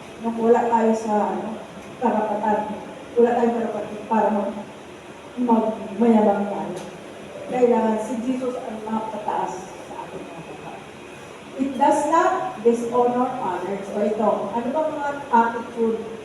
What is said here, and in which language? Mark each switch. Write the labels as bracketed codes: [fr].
[tl] Nung wala tayo sa karapatan, wala tayong karapatan para magmayabang tayo. Kailangan si Jesus ang makapataas sa ating mga kapatid. [en] It does not dishonor others. [tl] So ito, ano ba mga attitude?